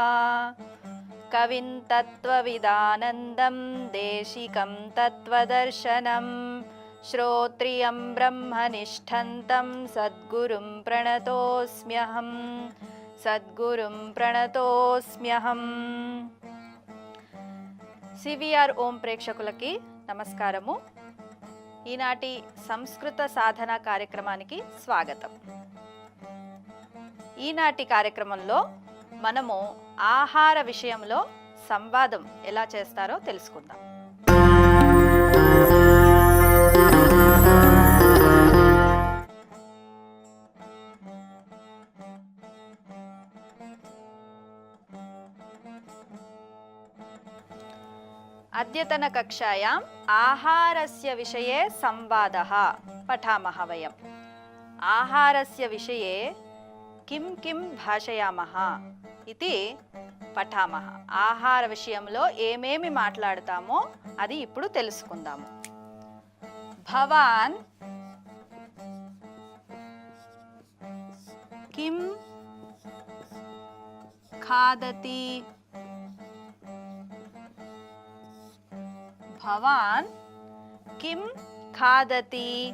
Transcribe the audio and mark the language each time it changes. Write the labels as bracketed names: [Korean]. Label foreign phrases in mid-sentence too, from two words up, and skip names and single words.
[Sanskrit] कविं तत्त्वविदानन्दं देशिकं तत्त्वदर्शनं श्रोत्रियं ब्रह्मनिष्ठन्तं सद्गुरुं प्रणतोऽस्म्यहम् सद्गुरुं प्रणतोऽस्म्यहम्। [Telugu] సివిఆర్ ఓం ప్రేక్షకులకి నమస్కారము. ఈనాటి సంస్కృత సాధన కార్యక్రమానికి స్వాగతం. ఈనాటి కార్యక్రమంలో మనము ఆహార విషయంలో సంవాదం ఎలా చేస్తారో తెలుసుకుందాం. [Sanskrit] अद्यतन कक्षायाम् आहारस्य विषये संवादः पठामः वयम्. आहारस्य विषये किं किं भाषयामः इति पठामः. [Telugu] ఆహార విషయంలో ఏమేమి మాట్లాడతామో అది ఇప్పుడు తెలుసుకుందాము. [Sanskrit] భవాన్ కిం ఖాదతి భవాన్ కిం ఖాదతి.